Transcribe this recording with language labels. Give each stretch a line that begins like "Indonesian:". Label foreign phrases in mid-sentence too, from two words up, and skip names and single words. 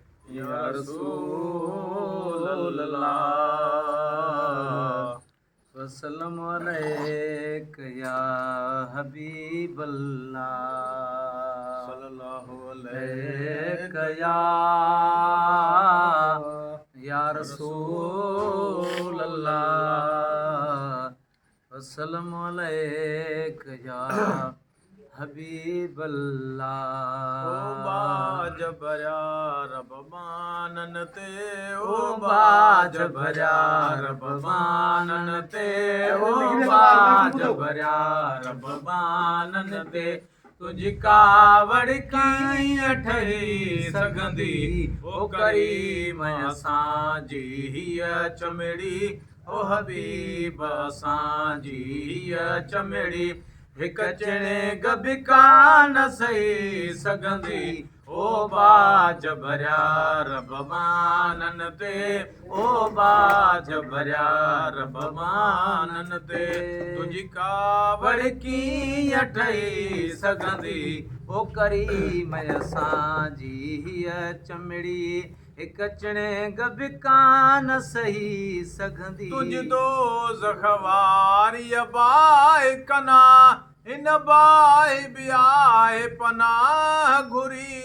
Arabic: يا رسول الله وسلم عليك يا حبيب الله सल्लल्लाहु عليك يا رسول الله وسلم عليك يا حبيب الله
Sindhi: ओ बाज भरिया रब मानन ते ओ बाज भरिया रब मानन ते ओ बाज भरिया रब मानन ते तुझी कावड़ कीअं ठही सघंदी ओ करीम असांजी हीअ चमड़ी ओ हबीब असांजी हीअ चमड़ी हिक चिणिग बि कान सही सघंदी ओ बाज भरिया रब मानन ते ओ बाज भरिया रब मानन ते तुझी कावड़ कीअं ठही सघंदी ओ करीम असांजी हीअ चमड़ी हिक चिणिग बि कान सही सघंदी तुझ दोज़ख वारी बाहि कना हिन बाहि बि आहे पनाह घुरी